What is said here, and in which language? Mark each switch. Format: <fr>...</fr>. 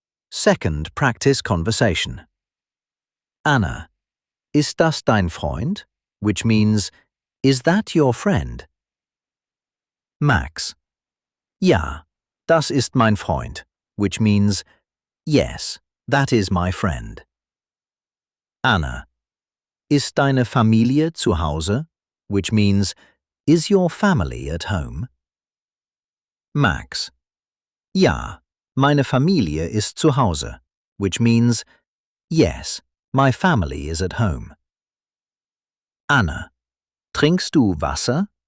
<en>Second, practice conversation.</en> <de>Anna, ist das dein Freund?</de> <en>Which means, is that your friend? Max,</en> <de>ja, das ist mein Freund,</de> <en>which means, yes, that is my friend.</en> <de>Anna, ist deine Familie zu Hause?</de> <en>Which means, is your family at home? Max,</en> <de>ja, meine Familie ist zu Hause,</de> <en>which means, yes, my family is at home.</en> <de>Anna, trinkst du Wasser?</de>